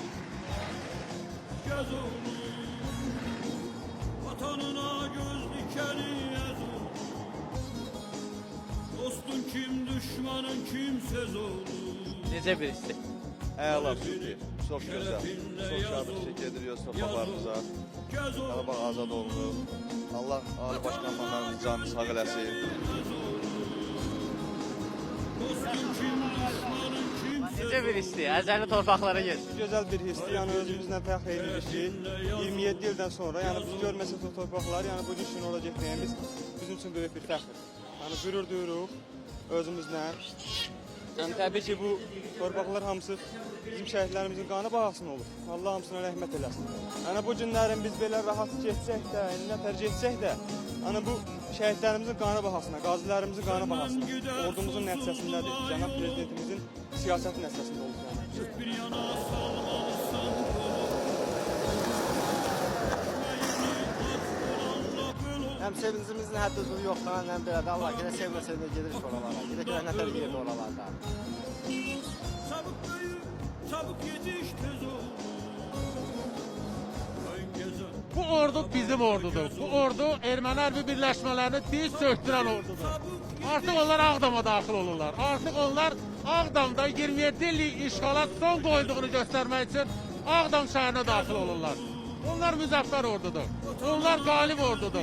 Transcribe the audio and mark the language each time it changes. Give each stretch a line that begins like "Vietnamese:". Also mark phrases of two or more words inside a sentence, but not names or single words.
Turkish: Gez olur. Vatanına göz dikeni ez olur. Dostun kim, düşmanın kimsez olur.
Azerbaijani: Necə bir hissi?
Turkish: Əla süper, çok güzel. Çok şadlık ediyoruz torpaqlarımıza.
Azerbaijani: Qarabağ azad oldu. Allah Ali Başkanlarımızın canını sağ eləsin.
Turkish: Dostun kim, düşmanın kimsez
Azerbaijani: Necə bir hissi? Əzəli torpaqlara gedir. Güzel bir hissi, yani özümüzden fəxr edirik ki 27 yıldan sonra, yani biz görmesek o torpaqlar, yani bu gün olacak deyimiz
Turkish: bizim için büyük bir
Azerbaijani: fəxr. Yani gurur duyuruq özümüzden. Yani tabii ki bu torpaqlar hamısı bizim şəhidlərimizin qanı bahasına olur. Allah hamısına rəhmət eləsin. Yani bu günlərin biz belə rahat geçsək də, nətər geçsək də, yani bu şəhidlərimizin qanı bahasına, qazilərimizin qanı bahasına, ordumuzun nəticəsindədir. Cənab Prezidentimizin siyasəti nəticəsində olur. Yani. bir yana salmalısın. Hem sevincimizin həddəsi yoxdur, hem belə də Allah gələ sevməsəndə gedirik oralara. Gedək nətər bir yerdə oralarda.
Turkish: Çabuk büyü, çabuk yetiş, tez olur. Ben gezer.
Azerbaijani: Bu ordu bizim ordudur. Bu ordu Erməni hərbi birləşmələrini diz söktürən ordudur. Artıq onlar Ağdama daxil olurlar. Artıq onlar Ağdamda 27 illik işğala son qoyduğunu göstərmək üçün Ağdam şəhərinə daxil olurlar. Onlar müzəffər ordudur. Onlar qalib ordudur.